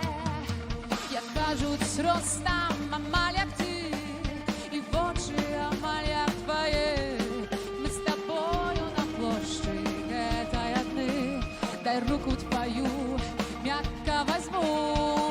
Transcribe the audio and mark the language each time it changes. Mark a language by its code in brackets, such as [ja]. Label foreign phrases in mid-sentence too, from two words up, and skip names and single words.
[uk] Як кажуть, зростам, амаль як ти, і в очі амаль як твоє. Ми з тобою на площі [ru] этой одни. Дай руку твою, мягко возьму.